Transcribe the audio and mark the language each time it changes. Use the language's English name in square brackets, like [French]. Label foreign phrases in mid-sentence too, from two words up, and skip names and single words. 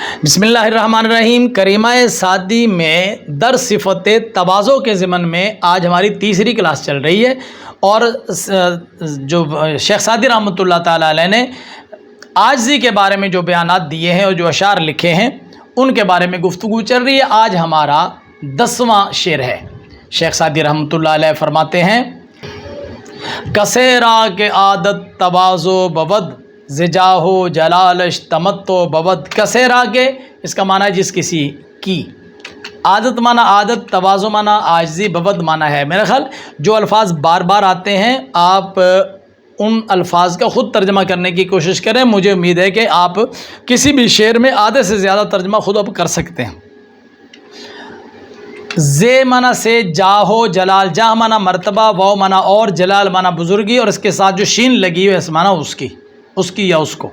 [Urdu] بسم اللہ الرحمن الرحیم۔ کریمہ سعدی میں در صفت تواضع کے ضمن میں آج ہماری تیسری کلاس چل رہی ہے، اور جو شیخ سعدی رحمۃ اللہ تعالیٰ علیہ نے عاجزی کے بارے میں جو بیانات دیے ہیں اور جو اشعار لکھے ہیں ان کے بارے میں گفتگو چل رہی ہے۔ آج ہمارا 10واں شعر ہے۔ شیخ سعدی رحمۃ اللہ علیہ فرماتے ہیں: [Persian] کسے را کے عادت تواضع بود، زجاہو جلالش تمتع بود۔ کسے را کے [Urdu] اس کا معنی ہے جس کسی کی، عادت معنی عادت، تواضع معنی عاجزی، بود معنی ہے میرا خیال جو الفاظ بار بار آتے ہیں آپ ان الفاظ کا خود ترجمہ کرنے کی کوشش کریں۔ مجھے امید ہے کہ آپ کسی بھی شعر میں آدھے سے زیادہ ترجمہ خود اب کر سکتے ہیں۔ زے معنی سے جاہو جلال، جاہ معنی مرتبہ، واو معنی اور، جلال معنی بزرگی، اور اس کے ساتھ جو شین لگی ہوئی اس معنی اس کی یا اس کو۔